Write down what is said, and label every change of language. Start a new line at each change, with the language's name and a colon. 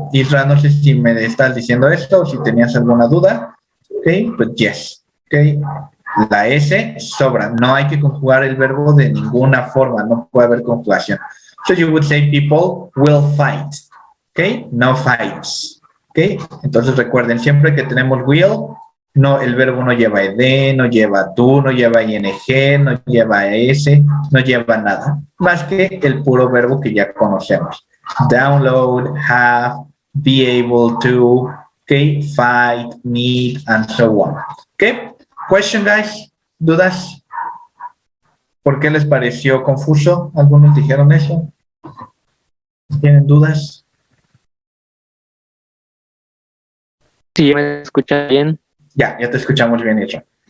Spanish: Isra, no sé si me estás diciendo esto o si tenías alguna duda. Ok, but yes. Ok, la S sobra. No hay que conjugar el verbo de ninguna forma. No puede haber conjugación.
English: So you would say people will fight. Ok, no fights.
Spanish: Ok, entonces recuerden, siempre que tenemos will, no, el verbo no lleva ed, no lleva to, no lleva ing, no lleva s, no lleva nada. Más que el puro verbo que ya conocemos.
English: Download, have, be able to, okay, fight, need, and so on. Okay, question, guys, dudas.
Spanish: ¿Por qué les pareció confuso? ¿Algunos dijeron eso? ¿Tienen dudas? Si me escucha bien. Ya te escuchamos bien, Isra.